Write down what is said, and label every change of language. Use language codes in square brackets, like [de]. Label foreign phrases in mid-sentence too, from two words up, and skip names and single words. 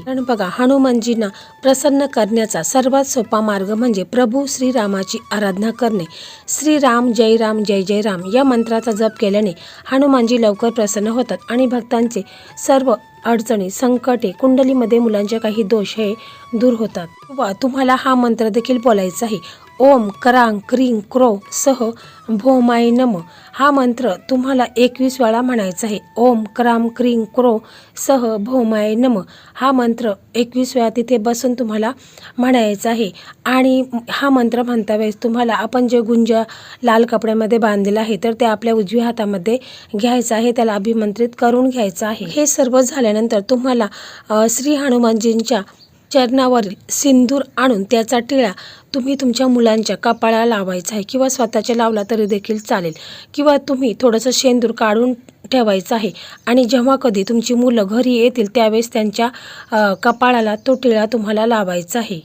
[mr] कारण बघा, हनुमानजींना प्रसन्न करण्याचा सर्वात सोपा मार्ग म्हणजे प्रभू श्रीरामाची आराधना करणे. [sa] श्रीराम जय राम जय जय राम [mr] या मंत्राचा जप केल्याने हनुमानजी लवकर प्रसन्न होतात आणि भक्तांचे सर्व अडचणी, संकटे, कुंडलीमध्ये मुलांचे काही दोष हे दूर होतात. व तुम्हाला हा मंत्र देखील बोलायचा आहे, [sa] ओम करांग क्रीं क्रो सह भोमाय नम. [mr] हा मंत्र तुम्हाला 21 वेळा म्हणायचा आहे. [sa] ओम क्राम क्रीं क्रो सह भोमाय नम [mr] हा मंत्र 21 वेळा तिथे बसून तुम्हाला म्हणायचा आहे. आणि हा मंत्र म्हणता वेळेस तुम्हाला आपण जे गुंज लाल कपड्यामध्ये बांधलेलं आहे तर ते आपल्या उजव्या हातामध्ये घ्यायचं आहे, त्याला अभिमंत्रित करून घ्यायचं आहे. हे सर्व झाल्यानंतर तुम्हाला श्री हनुमानजींच्या चरणावरील सिंदूर आणून त्याचा टिळा तुम्ही तुमच्या मुलांच्या कपाळाला लावायचा आहे किंवा स्वतःच्या लावला तरी देखील चालेल किंवा तुम्ही थोडंसं शेंदूर काढून ठेवायचं आहे आणि जेव्हा कधी तुमची मुलं घरी येतील त्यावेळेस त्यांच्या कपाळाला तो टिळा तुम्हाला लावायचा आहे.